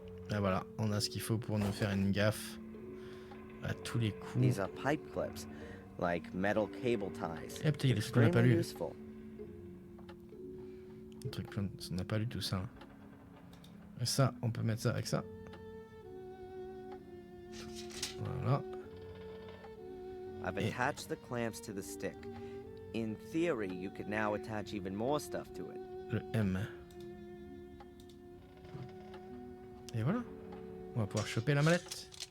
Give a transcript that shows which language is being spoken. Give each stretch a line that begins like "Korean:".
French: Et voilà, on a ce qu'il faut pour nous faire une gaffe à tous les coups.
English: These are pipe clips, like metal cable ties.
French: Eh putain, il y a des trucs qu'on n'a pas lu.
English: Useful.
French: Un truc, on n'a pas lu tout ça. Et ça, on peut mettre ça avec ça. Voilà.
English: I've attached the clamps to the stick. In theory, you could now attach even more stuff to it.
French: Le M. Et voilà. On va pouvoir choper la mallette.